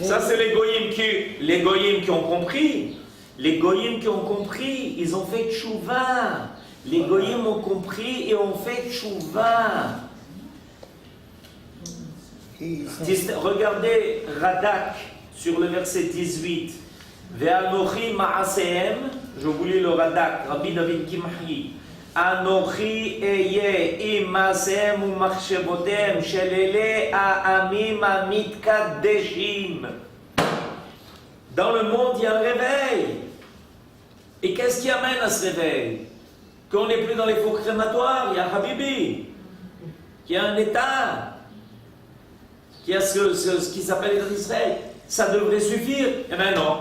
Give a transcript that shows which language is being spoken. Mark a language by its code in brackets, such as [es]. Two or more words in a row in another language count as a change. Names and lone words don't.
[fr] Ça c'est les goyim qui ont compris. Les goyim qui ont compris, ils ont fait tchouva. Les goyim ont compris et ont fait tchouva. Et ils sont- Regardez Radak sur le verset 18. [he] ואנכי מעשיהם, [fr] je vous lis le Radak, Rabbi David Kimhi. [he] אנכי אהיה עם מעשיהם ו מחשבותם של אלה העמים המתקדשים. [fr] Dans le monde, il y a un réveil. Et qu'est-ce qui amène à ce réveil? Qu'on n'est plus dans les fours crématoires, il y a Habibi, qu'il y a un État, qu'il y a ce qui s'appelle l'État d'Israël. Ça devrait suffire. Eh bien non.